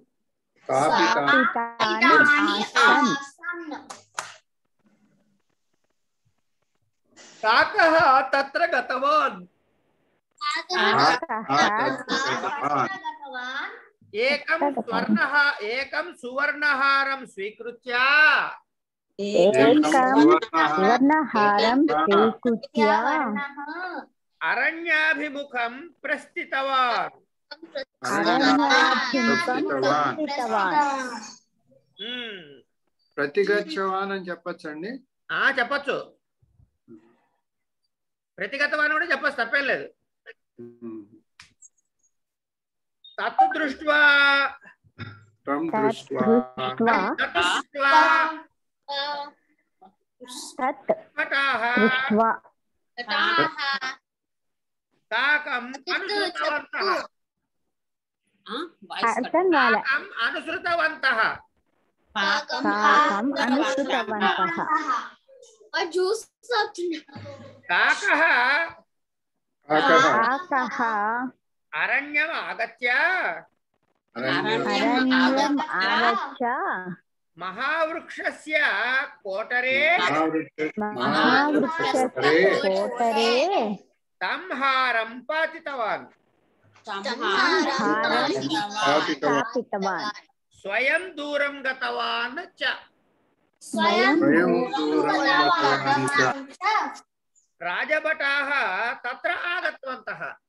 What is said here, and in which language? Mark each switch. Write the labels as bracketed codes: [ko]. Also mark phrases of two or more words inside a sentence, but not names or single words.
[sa] काकः तत्र गतवान् एकं सुवर्णहारं स्वीकृत्य अरण्याभिमुखं प्रस्थितवान् [te] ప్రతిగచ్చవాన్ అని చెప్పచ్చండి చెప్పచ్చు ప్రతిగతవాన్ కూడా చెప్పచ్చు తప్పేం లేదు [sa] తత్ దృష్ట్వా కాకం అనుసృతవంతః काकः अरण्यम् आगत्य महावृक्षस्य कोटरे तं हारं पातितवान् स्वयं दूरं गतवान् च राजभटाः तत्र आगतवन्तः